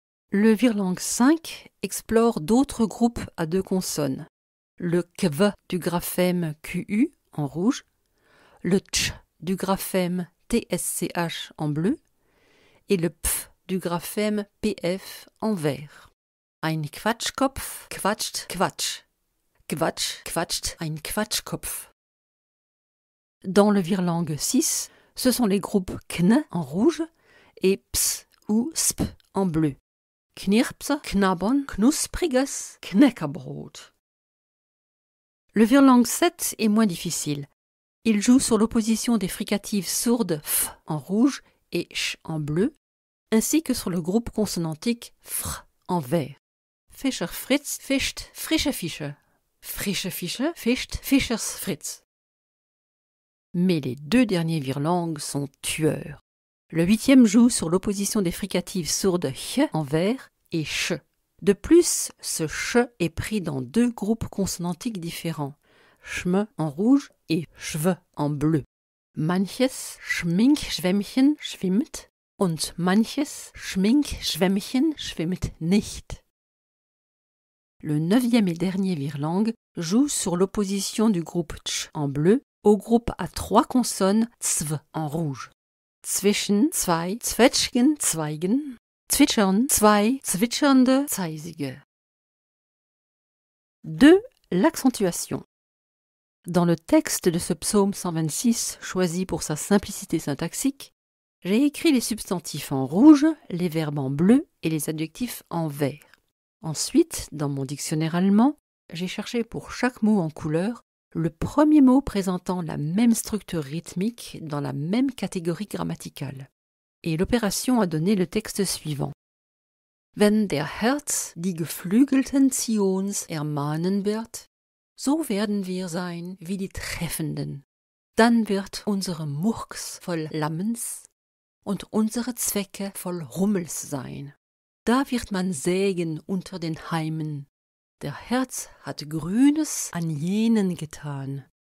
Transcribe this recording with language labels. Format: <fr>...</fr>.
<fr>Le virlangue 5 explore d'autres groupes à 2 consonnes. Le kv du graphème QU en rouge, le tch du graphème TSCH en bleu et le pf du graphème PF en vert.</fr> <de>Ein Quatschkopf quatscht Quatsch. Quatsch quatscht ein Quatschkopf.</de> <fr>Dans le virlangue 6, ce sont les groupes kn en rouge et ps ou sp en bleu.</fr> <de>Knirps, knabbern, knuspriges, Knäckebrot.</de> <fr>Le virlangue 7 est moins difficile. Il joue sur l'opposition des fricatives sourdes f en rouge et ch en bleu, ainsi que sur le groupe consonantique fr en vert.</fr> <de>Fischer Fritz fischt frische Fische. Frische Fische fischt Fischers Fritz.</de> <fr>Mais les 2 derniers virlangues sont tueurs. Le 8e joue sur l'opposition des fricatives sourdes ch en vert et ch. De plus, ce ch est pris dans 2 groupes consonantiques différents, schm en rouge et schw en bleu.</fr> <de>Manches Schminkschwämmchen schwimmt und manches Schminkschwämmchen schwimmt nicht.</de> <fr>Le 9e et dernier virlangue joue sur l'opposition du groupe tch en bleu au groupe à 3 consonnes zw en rouge.</fr> <de>Zwischen zwei Zwetschgen Zweigen, zwitschern zwei zwitschernde Zeisige.</de> <fr>2. L'accentuation. Dans le texte de ce psaume 126, choisi pour sa simplicité syntaxique, j'ai écrit les substantifs en rouge, les verbes en bleu et les adjectifs en vert. Ensuite, dans mon dictionnaire allemand, j'ai cherché pour chaque mot en couleur le premier mot présentant la même structure rythmique dans la même catégorie grammaticale. Et l'opération a donné le texte suivant.</fr> <de>Wenn der Herz die geflügelten Zions ermahnen wird, so werden wir sein wie die Treffenden. Dann wird unsere Murks voll Lammens und unsere Zwecke voll Rummels sein. Da wird man sägen unter den Heimen. Der Herz hat Grünes an jenen getan.</de>